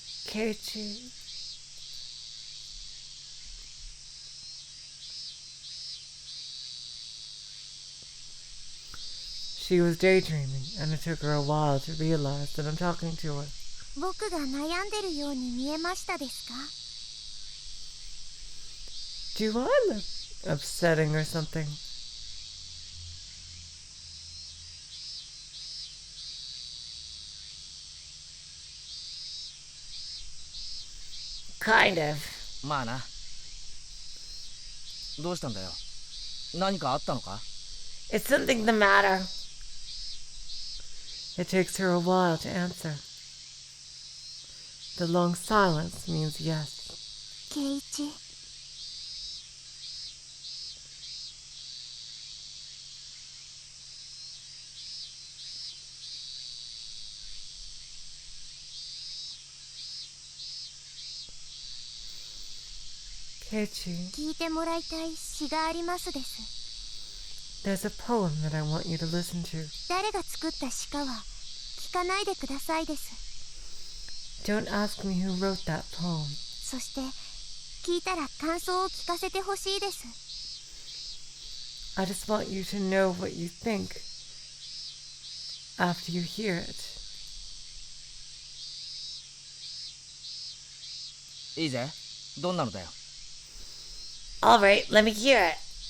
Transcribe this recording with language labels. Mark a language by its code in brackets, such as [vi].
[en] Keiichi. She was daydreaming, and it took her a while to realize that I'm talking to her. [ja] 僕が悩んでるように見えましたですか？ [en] Do I look upsetting or something? Kind of. [ja] まあな。どうしたんだよ。何かあったのか？ [en] Is something the matter? It takes her a while to answer. The long silence means yes. [ja] ケイチ。 [en] Keiichi, [ja] 聞いてもらいたい詩がありますです。 [en] there's a poem that I want you to listen to. [ja] 誰が作った詩かは聞かないでくださいです。 [en] Don't ask me who wrote that poem. [ja] そして聞いたら感想を聞かせてほしいです。 [en] I just want you to know what you think after you hear it. [ja] いいぜ。どんなのだよ。 [en] All right, let me hear it.